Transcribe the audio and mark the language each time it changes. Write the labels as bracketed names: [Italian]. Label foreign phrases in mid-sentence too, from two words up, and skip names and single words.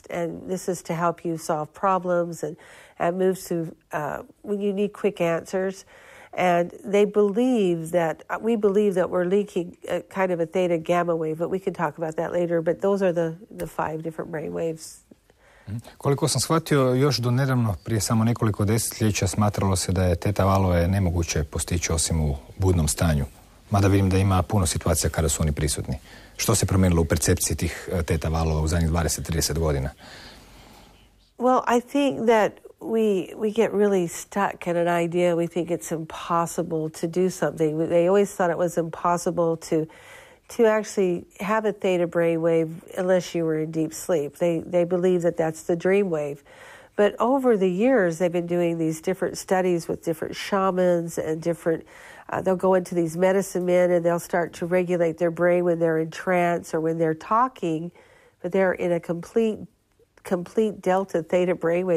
[English] And this is to help you solve problems and moves to when you need quick answers. And we believe that we're linking a kind of a theta gamma wave, but we can talk about that later. But those are the 5 different brainwaves. [Croatian] Koliko sam shvatio, još do nedavno, prije samo nekoliko desetljeća, smatralo se da je Theta valove nemoguće postići osim u budnom stanju. Mada vidim da ima puno situacija kada su oni prisutni. Što se promijenilo u percepciji tih teta valova u zadnjih 20-30 godina? [English] Well, I think that we get really stuck in an idea. We think it's impossible to do something. They always thought it was impossible to actually have a theta brainwave unless you were in deep sleep. They believe that that's the dream wave. But over the years, they've been doing these different studies with different shamans and different, they'll go into these medicine men and they'll start to regulate their brain when they're in trance or when they're talking, but they're in a complete delta theta brainwave.